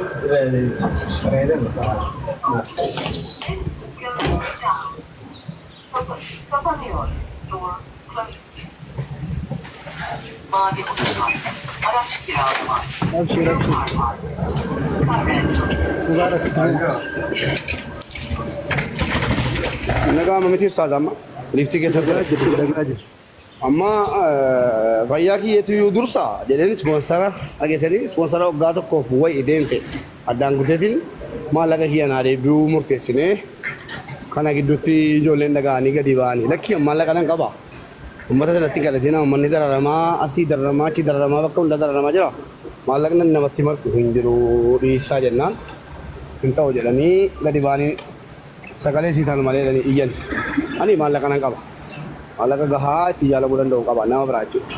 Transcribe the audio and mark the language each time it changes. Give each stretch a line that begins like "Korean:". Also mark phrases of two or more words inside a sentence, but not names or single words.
Turkish: Kapanıyor.
English: Door closed.
Turkish: Mavi otoban. Araç kiralama.
Arabic: أبشر. مبارك.
Oromo: Nagaa miti ustaaz amma lifti keessatti amma fayyaa kiyyeetu yoo dursa jedheen ispoonsara dhageessanii ispoonsara waggaa tokkoof wayi deemte addaan guteetiin maallaqa kiyya naa deebi'uu murteessinee kana gidduutti ijoolleen dhaga'anii gadi ba'anii lakki maallaqa nan qaba uummata sanatti kadhatina uummanni dararamaa asii dararamaa achi dararamaa bakka hunda dararamaa jira maallaqni namatti margu hin jiru dhiisaa jennaan hin ta'u jedhanii gadi ba'anii sagalee siitaan malee jedhanii iyyan ani maallaqa nan qaba maallaqa gahaa itti jaalamuu danda'u qaba nama biraa jechuudha.